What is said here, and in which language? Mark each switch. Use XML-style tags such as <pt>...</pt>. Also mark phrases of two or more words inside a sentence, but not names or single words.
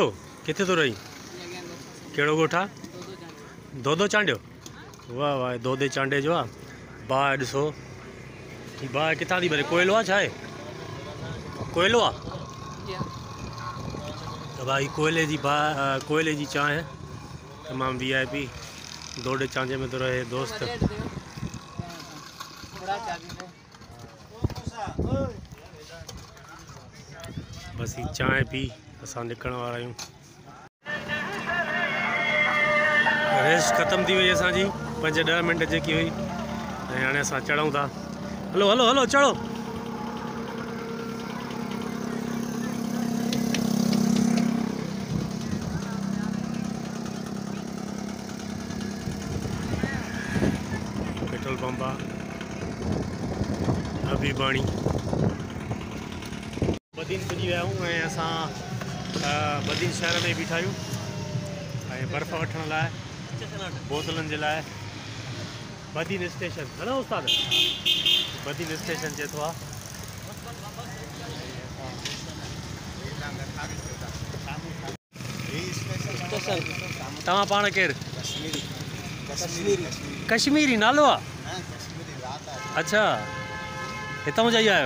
<sd>किथे थो रही? कहिड़ो ॻोठु आहे? दोदो चांडियो। वाह वाह, दोदे चांडे जो आहे। बाहि ॾिसो, हीअ बाहि किथां थी भरे? कोयलो आहे छा आहे? कोयलो आहे त भाई कोयले जी बाहि, कोयले जी चांहि तमामु VIP। दोडे चांजे में तो रहे दोस्त। बस ही चांहि पी असां निकिरण वारा आहियूं। रेस्ट ख़त्म थी वई असांजी 5-10 मिंट जेकी हुई, ऐं हाणे असां चढ़ूं था। हलो हलो हलो चढ़ो। पेट्रोल पंप आहे हबीबाणी। बदीन पुॼी विया आहियूं ऐं असां बदीन शहर में बीठा आहियूं ऐं बर्फ़ वठण लाइ बोतलनि जे लाइ। बदीन स्टेशन है ना उस्ताद? बदीन स्टेशन चए थो आहे। तव्हां पाण केरु? कश्मीरी नालो आहे? अच्छा, हितां जा ई आहियो?</sd>